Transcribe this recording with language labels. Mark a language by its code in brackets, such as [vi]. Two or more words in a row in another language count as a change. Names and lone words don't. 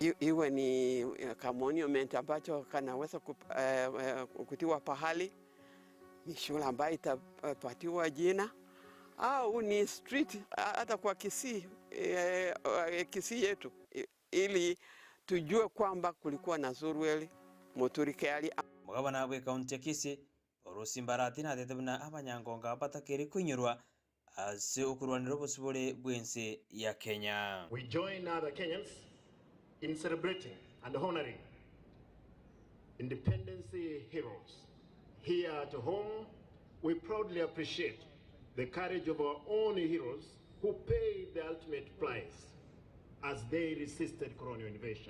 [sw] Iwe ni monument ambacho kanaweza kutiwa pahali, ni shule ambayo itapatiwa jina, au ni street hata kwa Kisii yetu, ili tujue kwamba kulikuwa na Zurweli Muturi Keali. [guz] Mugabana wa kaunti ya Kisii orusimbarati na tetebuna abanyangonga batakeri kunyurwa ase okurwanira obusibole bwense ya Kenya. [en] We join other Kenyans in celebrating and honoring independence heroes. Here at home, we proudly appreciate the courage of our own heroes who paid the ultimate price as they resisted colonial invasion.